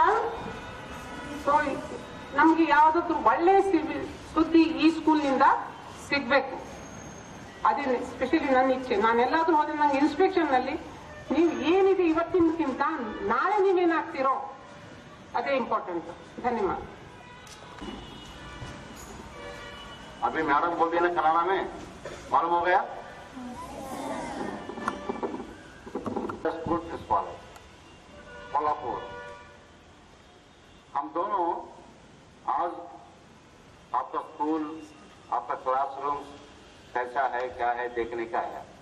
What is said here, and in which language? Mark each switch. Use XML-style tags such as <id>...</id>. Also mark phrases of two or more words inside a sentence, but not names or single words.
<kn>ಸೊ ನಮ್ಗೆ ಯಾವ್ದಾದ್ರು ಒಳ್ಳೆ ಸುದ್ದಿ ಈ ಸ್ಕೂಲ್ನಿಂದ ಸಿಗ್ಬೇಕು. ಅದೇ ಸ್ಪೆಷಲಿ ನನ್ನ ಇಚ್ಛೆ. ನಾನೆಲ್ಲಾದ್ರೂ ಹೋದ್ರೆ ನಂಗೆ ಇನ್ಸ್ಪೆಕ್ಷನ್ ನಲ್ಲಿ ನೀವು ಏನಿದೆ ಇವತ್ತಿನಕ್ಕಿಂತ ನಾಳೆ ನೀವೇನಾಗ್ತೀರೋ ಅದೇ ಇಂಪಾರ್ಟೆಂಟ್. ಧನ್ಯವಾದ.</kn> <hi>अभी मैडम बोल दी ना कनाडा में, मालूम हो गया?</hi> <en>school principal</en> <hi>कोल्हापुर, हम दोनों आपका क्लासरूम कैसा है, क्या है, देखने का है।</hi>